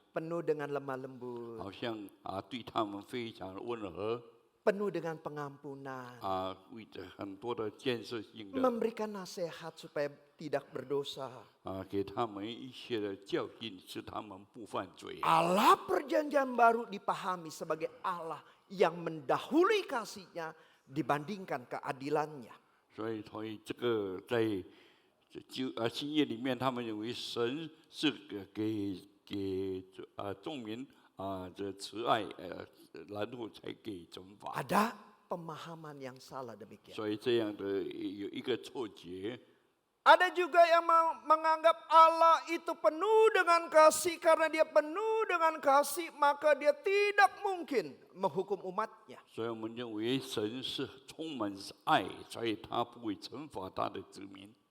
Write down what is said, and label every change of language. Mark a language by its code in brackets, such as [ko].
[id] Penuh dengan lemah lembut, [zh] 好像对他们非常温和 [id] penuh dengan pengampunan, [zh] 为着很多的建设性的 [id] memberikan nasihat supaya tidak berdosa. [zh] 给他们一些的教训，使他们不犯罪。 [id] Allah perjanjian baru dipahami sebagai Allah yang mendahului kasihnya dibandingkan keadilannya. [zh] 所以这个在新约里面，他们认为神是给众民这慈爱然后才给惩罚， [id] Ada pemahaman yang salah demikian. [zh] 所以这样的有一个错觉。 [id] Ada juga yang menganggap Allah itu penuh dengan kasih, karena dia penuh dengan kasih maka dia tidak mungkin menghukum umatnya. [zh] 所以我们认为神是充满爱，所以他不会惩罚他的子民。